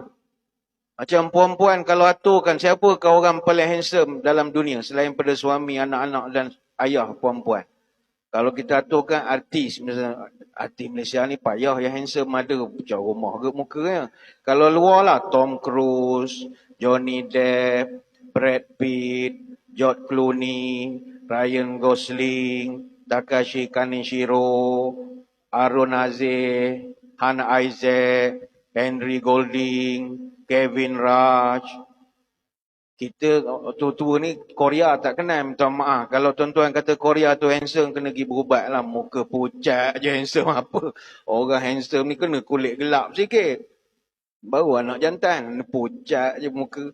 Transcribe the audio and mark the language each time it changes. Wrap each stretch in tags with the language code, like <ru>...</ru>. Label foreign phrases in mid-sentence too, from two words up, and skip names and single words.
<ms>Macam perempuan kalau aturkan, siapakah orang paling handsome dalam dunia selain pada suami, anak-anak dan ayah perempuan? Kalau kita aturkan artis, misalnya artis Malaysia ni payah yang handsome ada pecah rumah ke mukanya. Kalau luar lah, Tom Cruise, Johnny Depp, Brad Pitt, George Clooney, Ryan Gosling, Takashi Kaneshiro, Aaron Azeh, Hannah Isaac, Henry Golding, Kevin Raj. Kita tua-tua ni Korea tak kenal, minta maaf. Kalau tuan-tuan kata Korea tu handsome, kena pergi berubat lah. Muka pucat je handsome apa. Orang handsome ni kena kulit gelap sikit. Baru anak jantan, pucat je muka.</ms>